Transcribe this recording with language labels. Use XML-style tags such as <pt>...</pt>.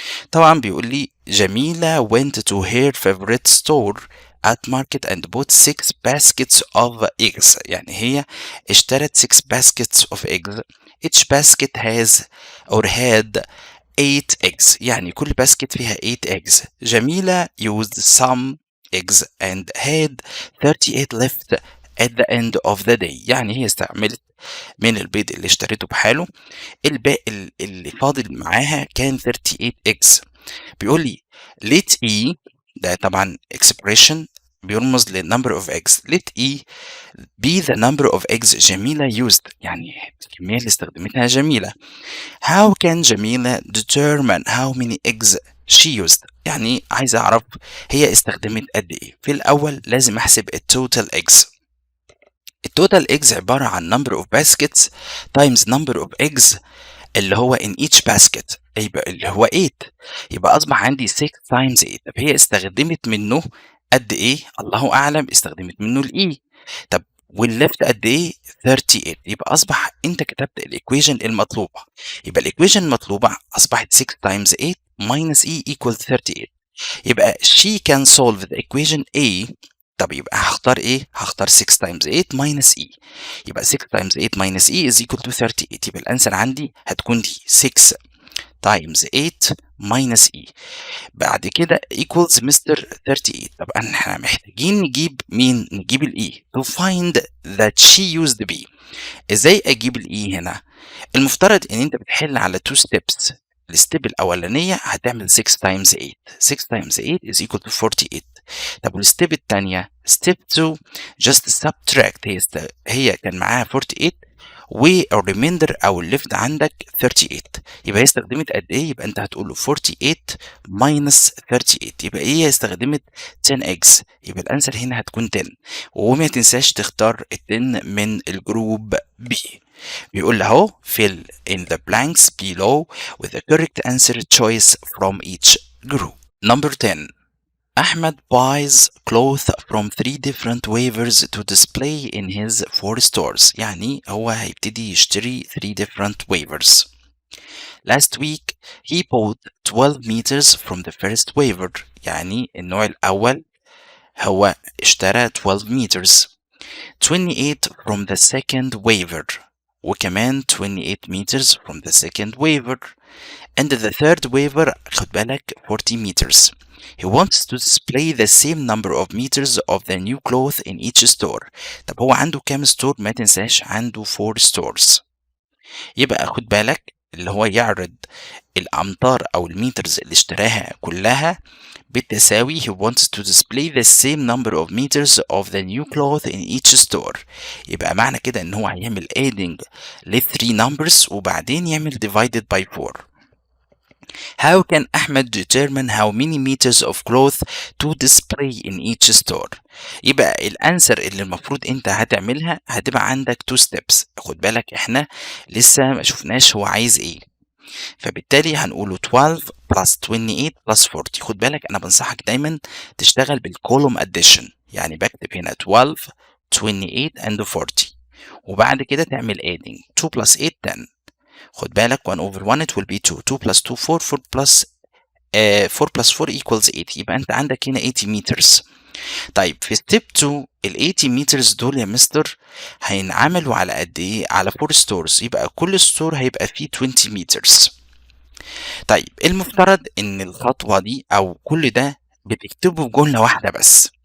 <ar>طبعا بيقول لي</ar> <en>جميلة went to her favorite store at market and bought 6 baskets of eggs.</en> <ar>يعني هي اشترت</ar> <en>6 baskets of eggs. Each basket has or had 8 eggs.</en> <ar>يعني كل باسكت فيها 8 eggs.</ar> <en>جميلة used some eggs and had 38 left at the end of the day.</en> <ar>يعني هي استعملت من البيض اللي اشتريته بحاله الباقي اللي فاضل معاها كان 38 eggs. بيقول لي let E ده طبعا expression بيرمز ل number of eggs.</ar> <en>let E be the number of eggs جميلة used.</en> <ar>يعني الكمية اللي استخدمتها جميلة.</ar> <en>How can جميلة determine how many eggs she used؟</en> <ar>يعني عايز أعرف هي استخدمت قد إيه. في الأول لازم أحسب التوتال eggs. التوتال eggs عبارة عن</ar> <en>number of baskets times number of eggs</en> <ar>اللي هو</ar> <en>in each basket</en> <ar>يبقى اللي هو 8. يبقى أصبح عندي 6 times 8. طب هي استخدمت منه قد إيه؟ الله أعلم استخدمت منه الإي. طب والليفت قد ايه 38. يبقى اصبح انت كتبت الايكويشن المطلوبه. يبقى الايكويشن المطلوبه اصبحت</ar> <en>6 times 8 minus e equals 38.</en> <ar>يبقى she can solve the equation A. طب يبقى هختار ايه؟ هختار 6 times 8 minus e.</ar> <en>يبقى 6 times 8 minus e is equal to 38.</en> <ar>يبقى الانسر عندي هتكون دي 6 times 8 minus e. بعد كده equals Mr.</ar> <en>38.</en> <ar>طب احنا محتاجين نجيب مين؟ نجيب الاي</ar> <en>to find that she used b.</en> <ar>ازاي اجيب الاي هنا؟ المفترض ان انت بتحل على 2 steps. الستيب الاولانيه هتعمل 6 times 8.</ar> <en>6 times 8 is equal to 48.</en> <ar>طب والستيب الثانيه</ar> <en>step 2 just subtract.</en> <ar>هي كان معاها 48 والريميندر او الليفت عندك 38. يبقى هي استخدمت قد ايه؟ يبقى انت هتقول له</ar> <en>48 minus 38.</en> <ar>يبقى هي استخدمت 10x. يبقى الانسر هنا هتكون 10. وما تنساش تختار ال 10 من الجروب B. بيقول له اهو</ar> <en>fill in the blanks below with the correct answer choice from each group. Number 10. Ahmed buys clothes from 3 different waivers to display in his 4 stores.</en> <ar>يعني هو هيبتدي يشتري 3 different waivers.</ar> <en>Last week he bought 12 meters from the first waiver.</en> <ar>يعني النوع الأول هو اشترى 12 meters.</ar> <en>28 from the second waiver. وكمان 28 meters from the second waiver. And the third waiver</en> <ar>خد بالك</ar> <en>40 meters. He wants to display the same number of meters of the new cloth in each store.</en> <ar>طب هو عنده كام ستور؟ ما تنساش عنده 4 stores. يبقى خد بالك اللي هو يعرض الأمتار أو الميترز اللي اشتراها كلها بالتساوي.</ar> <en>He wants to display the same number of meters of the new cloth in each store.</en> <ar>يبقى معنى كده إن هو هيعمل adding ل 3 numbers وبعدين يعمل divided by 4.</ar> <en>How can Ahmed determine how many meters of cloth to display in each store؟</en> <ar>يبقى الانسر اللي المفروض انت هتعملها هتبقى عندك 2</ar> <en>steps.</en> <ar>خد بالك احنا لسه ما شفناش هو عايز ايه، فبالتالي هنقوله</ar> <en>12 plus 28 plus 40.</en> <ar>خد بالك انا بنصحك دايما تشتغل بالكولوم addition، يعني بكتب هنا 12 28 and 40 وبعد كده تعمل adding 2 plus 8 10. خد بالك</ar> <en>1 over 1 it will be 2. 2 plus 2 4 4 plus 4 plus 4 equals 8.</en> <ar>يبقى انت عندك هنا 80 meters. طيب في ستيب 2 ال 80 meters دول يا مستر هينعملوا على قد ايه؟ على 4 stores. يبقى كل ستور هيبقى فيه 20 meters. طيب المفترض ان الخطوة دي او كل ده بتكتبه بجملة واحدة بس.</ar>